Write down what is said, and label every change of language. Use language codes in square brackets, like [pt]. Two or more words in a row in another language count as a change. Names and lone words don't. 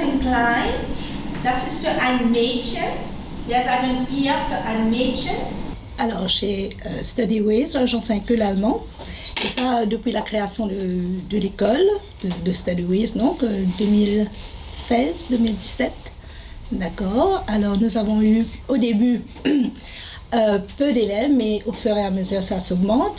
[de] klein. Das ist für ein Mädchen. Wir sagen ihr für ein Mädchen. [fr] Alors, chez StudyWays, j'enseigne que l'allemand. Et ça, depuis la création de l'école de StudyWays, donc 2016-2017. D'accord. Alors, nous avons eu au début peu d'élèves, mais au fur et à mesure, ça s'augmente.